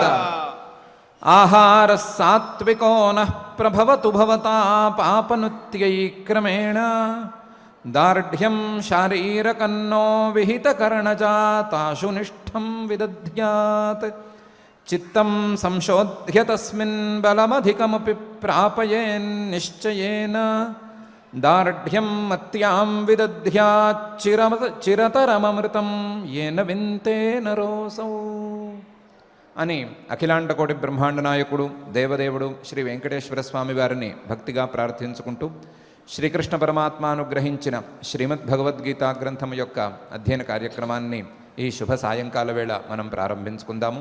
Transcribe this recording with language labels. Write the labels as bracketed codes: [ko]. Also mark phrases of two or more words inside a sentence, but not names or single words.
[sa] आहार सात्विको नः प्रभवतु भवता पापनुत्यै क्रमेण दार्ढ्यं शारीरकन्नो विहितकर्णजाताशु निष्ठं विदध्यात् चित्तं संशोध्य तस्मिन् बलमधिकमपि प्रापयेन्निश्चयेन दार्ढ्यं मत्यां विदध्याच्चिरतरममृतं येन विन्ते नरोऽसौ [te] అని అఖిలాండకోటి బ్రహ్మాండ నాయకుడు దేవదేవుడు శ్రీ వెంకటేశ్వర స్వామి వారిని భక్తిగా ప్రార్థించుకుంటూ శ్రీకృష్ణ పరమాత్మ అనుగ్రహించిన శ్రీమద్ భగవద్గీత గ్రంథం యొక్క అధ్యయన కార్యక్రమాన్ని ఈ శుభ సాయంకాల వేళ మనం ప్రారంభించుకుందాము.